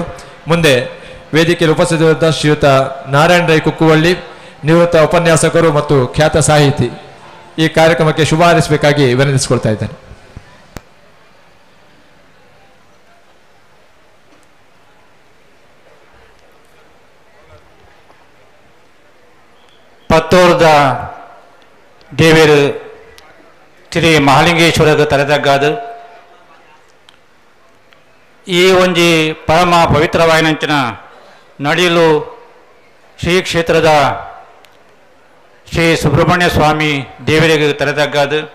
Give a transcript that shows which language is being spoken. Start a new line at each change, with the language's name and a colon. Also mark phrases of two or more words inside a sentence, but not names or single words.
Kannada: ಮುಂದೆ ವೇದಿಕೆಯಲ್ಲಿ ಉಪಸ್ಥಿತರಿದ್ದ ಶ್ರೀಯುತ ನಾರಾಯಣ ರೈ ಕುಕ್ಕುವಳ್ಳಿ, ನಿವೃತ್ತ ಉಪನ್ಯಾಸಕರು ಮತ್ತು ಖ್ಯಾತ ಸಾಹಿತಿ, ಈ ಕಾರ್ಯಕ್ರಮಕ್ಕೆ ಶುಭ ಹಾರೈಸಬೇಕಾಗಿ ವಿನಂತಿಸಿಕೊಳ್ತಾ ಇದ್ದೇನೆ.
Tulu: ಪತ್ತೋರ್ದ ದೇವರು ಶ್ರೀ ಮಹಾಲಿಂಗೇಶ್ವರದ ತಲೆದಗ್ಗಾದ ಈ ಒಂಜಿ ಪರಮ ಪವಿತ್ರವಾಯಿನಂಚಿನ ನಡಿಲು ಶ್ರೀ ಕ್ಷೇತ್ರದ ಶ್ರೀ ಸುಬ್ರಹ್ಮಣ್ಯ ಸ್ವಾಮಿ ದೇವರಿಗೆ ತಲೆದಗ್ಗಾದ